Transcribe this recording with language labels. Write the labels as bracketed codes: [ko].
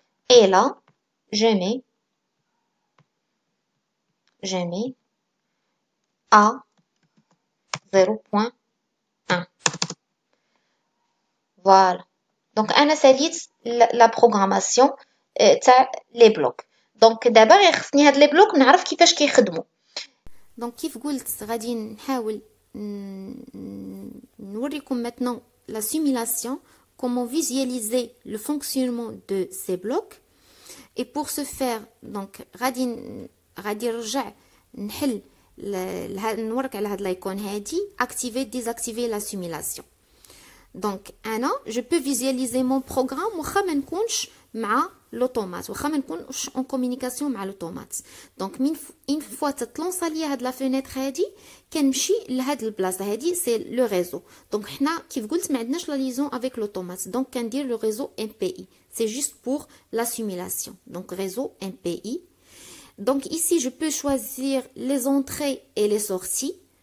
[fr] Et là, je mets A 0.1. Voilà. Donc, [ar] أنا ساليت [fr] la programmation [ar] تاع [fr] les blocs. Donc, d'abord [ar] خصني هاد [fr] les blocs [ar] نعرف كيفاش كيخدموا. [fr] Donc [ar] كيف قلت غادي نحاول نوريكم [fr] maintenant la simulation, comment visualiser le fonctionnement de ces blocs. Et pour ce faire, donc [ar] غادي نرجع نحل نورك على هاد لايكون هادي [fr] activer désactiver la simulation. Donc [ar] انا [fr] je peux visualiser mon programme [ar] واخا ما نكونش مع [fr] l'automate واخا ما نكونش en communication مع l'automate. Donc une fois [ar] تتلونصا ليا هاد لا فينيتر هادي كنمشي لهاد البلاصه هادي سي لو ريزو. دونك حنا كيف قلت ما عندناش لا ليزون [fr] avec l'automate. Donc [ar] كندير لو ريزو MPI. [fr] C'est juste pour la simulation. Donc réseau MPI. Donc ici je peux choisir les entrées et les sorties.